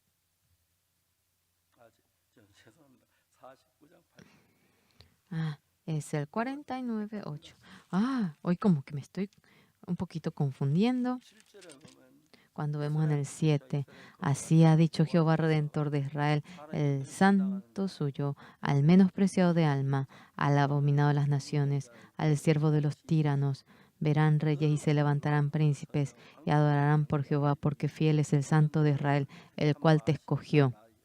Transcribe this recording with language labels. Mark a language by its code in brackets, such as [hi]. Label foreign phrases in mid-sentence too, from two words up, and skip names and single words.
[ko] 죄송합니다. 49장 8절. [es] Ah, es el 49:8. Hoy como que me estoy un poquito confundiendo. [ko] 7절에 보면 [es] Cuando vemos en el 7, así ha dicho Jehová Redentor de Israel, el santo suyo, al menospreciado de alma, al abominado de las naciones, al siervo de los tiranos. Verán reyes y se levantarán príncipes y adorarán por Jehová, porque fiel es el santo de Israel, el cual te escogió.